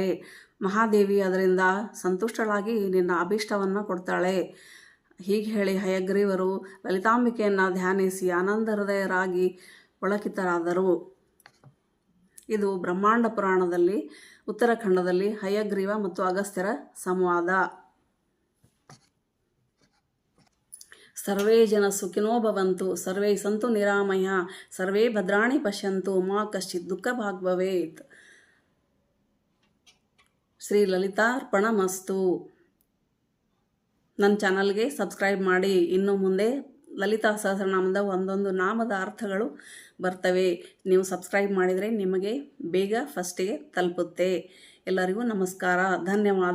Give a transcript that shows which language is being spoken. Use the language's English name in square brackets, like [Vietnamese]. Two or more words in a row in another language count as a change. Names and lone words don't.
[Kannada] ಮಹಾದೇವಿ ಅದರಿಂದ ಸಂತುಷ್ಟಳಾಗಿ ನಿನ್ನ ಅಭೀಷ್ಟವನ್ನು ಕೊಡ್ತಾಳೆ. ಹೀಗೆ ಹೇಳಿ ಹಯಗ್ರೀವರು ಲಲಿತಾಂಬಿಕೆಯನ್ನು ಧ್ಯಾನಿಸಿ ಆನಂದ ಹೃದಯರಾಗಿ ಪುಳಕಿತರಾದರು. ಇದು ಬ್ರಹ್ಮಾಂಡ ಪುರಾಣದಲ್ಲಿ ಉತ್ತರಾಖಂಡದಲ್ಲಿ ಹಯಗ್ರೀವ ಮತ್ತು ಅಗಸ್ತ್ಯರ ಸಂವಾದ. [Sanskrit] ಸರ್ವೇ ಜನ ಸುಖಿನೋ ಭವಂತು, ಸರ್ವೇ ಸಂತು ನಿರಾಮಯ, ಸರ್ವೇ ಭದ್ರಾಣಿ ಪಶ್ಯಂತು, ಮಾ ಕಶ್ಚಿತ್ ದುಃಖ ಭಾಗ್ ಭವೇತ್. ಶ್ರೀ ಲಲಿತಾರ್ಪಣಮಸ್ತು. [Kannada] ನನ್ನ ಚಾನಲ್ಗೆ ಸಬ್ಸ್ಕ್ರೈಬ್ ಮಾಡಿ. ಇನ್ನು ಮುಂದೆ ಲಲಿತಾ ಸಹಸ್ರನಾಮದ ಒಂದೊಂದು ನಾಮದ ಅರ್ಥಗಳು ಬರ್ತವೆ. ನೀವು ಸಬ್ಸ್ಕ್ರೈಬ್ ಮಾಡಿದರೆ ನಿಮಗೆ ಬೇಗ ಫಸ್ಟಿಗೆ ತಲುಪುತ್ತೆ. ಎಲ್ಲರಿಗೂ ನಮಸ್ಕಾರ, ಧನ್ಯವಾದ.